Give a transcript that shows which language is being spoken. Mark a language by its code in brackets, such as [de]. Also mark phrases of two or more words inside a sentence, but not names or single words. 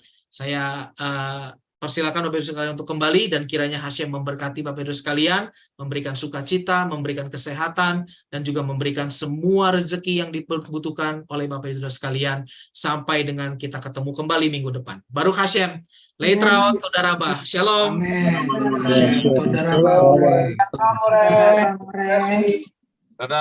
[id] Saya persilakan Bapak Ibu sekalian untuk kembali, dan kiranya Hashem memberkati Bapak Ibu sekalian, memberikan sukacita, memberikan kesehatan, dan juga memberikan semua rezeki yang dibutuhkan oleh Bapak Ibu sekalian sampai dengan kita ketemu kembali minggu depan. [he] ברוך השם, להתראות, תודה רבה, שלום. אמן. תודה רבה. [id] Terima kasih.